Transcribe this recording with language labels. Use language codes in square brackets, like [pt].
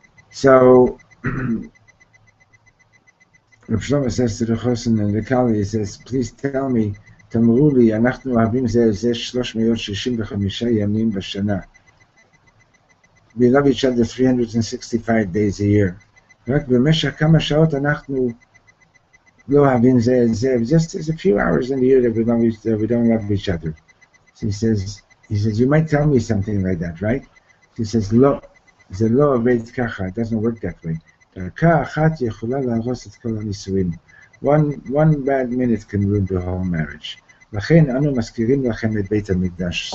[en] So, Reb Shlomo says to the Chosin and the Kali, he says, please tell me, [he] תאמרו לי, אנחנו אוהבים זה 365 ימים בשנה. [en] We love each other 365 days a year. [he] רק במשך כמה שעות אנחנו לא אוהבים זה. [en] Just a few hours in the year that we don't love each other. So he says, you might tell me something like that, right? He says, [he] לא, זה לא עובד ככה, [en] it doesn't work that way. [he] דרכה אחת יכולה להרוס את כל הנישואים. [en] One bad minute can ruin the whole marriage. [he] לכן אנו מזכירים לכם את בית המקדש.